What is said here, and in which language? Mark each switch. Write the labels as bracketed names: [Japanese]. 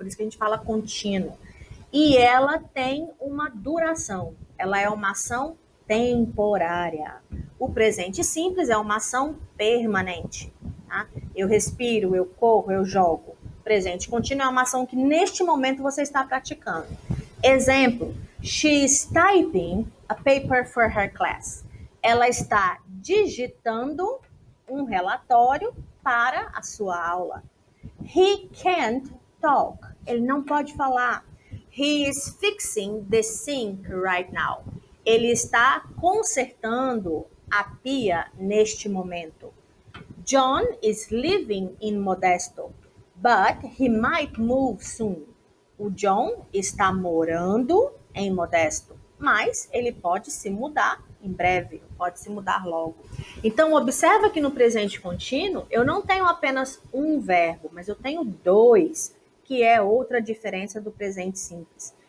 [Portuguese] Por isso que a gente fala contínuo. E ela tem uma duração, ela é uma ação temporária. O presente simples é uma ação permanente, tá? Eu respiro, eu corro, eu jogo. Presente contínuo é uma ação que neste momento você está praticando. Exemplo, [English] she's typing a paper for her class. [Portuguese] Ela está digitando um relatório para a sua aula. [English] He can't talk. [Portuguese] Ele não pode falar. [English] He is fixing the sink right now. [Portuguese] Ele está consertando a pia neste momento. [English] John is living in Modesto, but he might move soon. [Portuguese] O John está morando em Modesto, mas ele pode se mudar em breve, pode se mudar logo. Então, observa que no presente contínuo, eu não tenho apenas um verbo, mas eu tenho 2, que é outra diferença do presente simples.